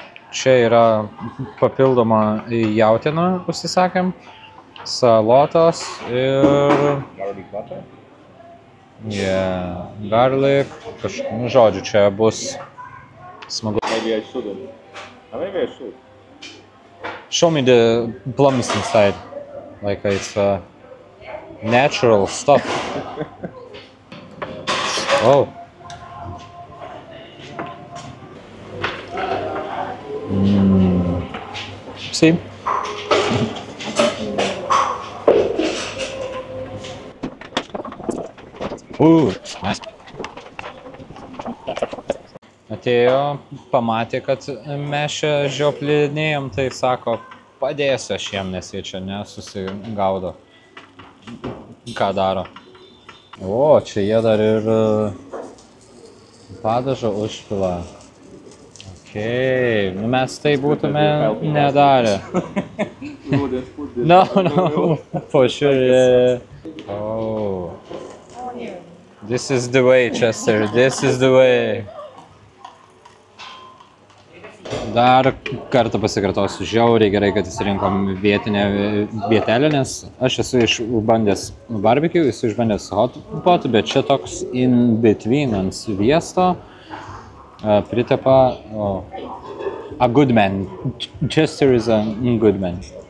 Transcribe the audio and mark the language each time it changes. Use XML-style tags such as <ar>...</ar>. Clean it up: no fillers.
<lt>Čia yra papildoma jautiena, užsisakėm, salotos ir...</lt> <en>Yeah, garlic,</en> <lt>žodžiu, čia bus smagu.</lt> <en>Maybe I shouldn't. Maybe I should. Show me the plums inside, like it's natural stuff. Oh. See? Nice.</en> <lt>Atėjo, pamatė, kad mes čia žioplinėjom, tai sako, padėsiu aš jiem, nes jie čia nesusigaudo, ką daro. O, čia jie dar ir padažą užpila. Okei, mes tai būtume nedarę.</lt> <en>No, for sure. Oh. This is the way, Chester, this is the way.</en> <lt>Dar kartą pasikartosiu, žiauriai gerai, kad įsirinkom vietinę vietelę, nes aš esu išbandęs barbecue, esu išbandęs hot pot, bet čia toks</lt> <en>in between</en> <lt>ant sviesto pritepa</lt> <en>a good man. Chester is a good man.</en>